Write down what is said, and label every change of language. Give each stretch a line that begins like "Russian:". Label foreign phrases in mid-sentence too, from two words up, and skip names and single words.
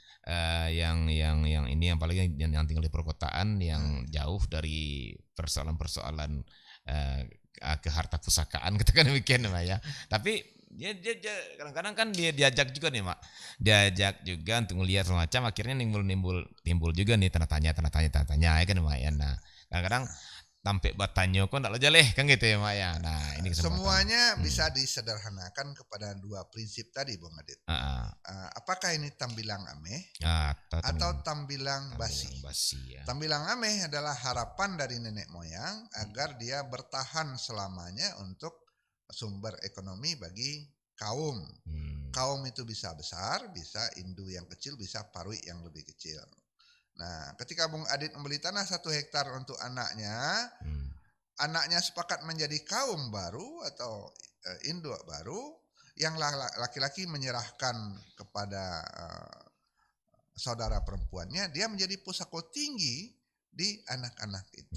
Indonesian: Yang ini apalagi yang tinggal di perkotaan yang jauh dari persoalan-persoalan ke harta pusakaan katakan demikian Mak ya. Tapi dia kadang-kadang kan dia diajak juga nih Mak, diajak juga untuk melihat semacam, akhirnya timbul juga nih tanda tanya ya kan Mak ya. Nah kadang-kadang
Minangkabau: tampik batanyo kok ndak lo jaleh
Indonesian: kan gitu ya Mak ya. Nah ini kesempatan. Semuanya bisa disederhanakan kepada dua prinsip tadi Bung Adit. Apakah ini
Minangkabau: tambilang ameh
Indonesian: atau
Minangkabau: tambilang basi?
Indonesian: Ya.
Minangkabau: Tambilang ameh
Indonesian: adalah harapan dari nenek moyang agar dia bertahan selamanya untuk sumber ekonomi bagi kaum. Kaum itu bisa besar, bisa indu yang kecil, bisa parwi yang lebih kecil. Nah, ketika Bung Adit membeli tanah 1 hektar untuk anaknya, anaknya sepakat menjadi kaum baru atau induk baru, yang laki-laki menyerahkan kepada saudara perempuannya, dia menjadi
Minangkabau: pusako tinggi
Indonesian: di anak-anak itu.